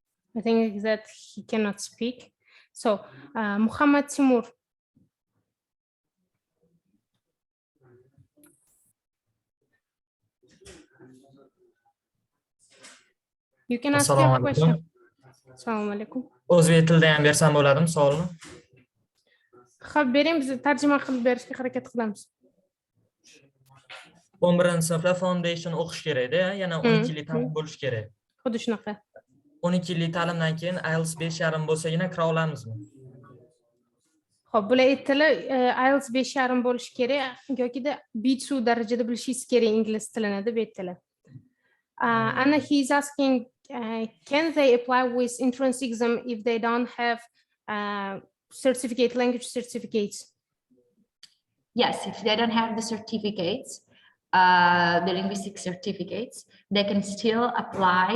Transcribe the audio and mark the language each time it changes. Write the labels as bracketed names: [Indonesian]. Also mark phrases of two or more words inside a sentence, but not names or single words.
[English] I think that he cannot speak. So, Muhammad Timur. You can ask your question. [Uzbek] Assalomu alaykum. O'zbek tilida ham bersam bo'ladimi savolni? Xo'p, bering, biz tarjima qilib berishga harakat qilamiz. 11-sinfda foundation o'qish kerak-da, yana 12 yillik ta'lim bo'lish kerak. Xuddi shunaqa. 12 yillik ta'limdan keyin IELTS 5,5 bo'lsagina kira olamizmi? Xo'p, bular tili IELTS 5,5 bo'lishi kerak yoki-da B2 darajada bilishingiz kerak ingliz tilini deb aytdilar. [English] And he's asking, can they apply with entrance exam if they don't have language certificates? Yes, if they don't have the certificates, the linguistic certificates, they can still apply.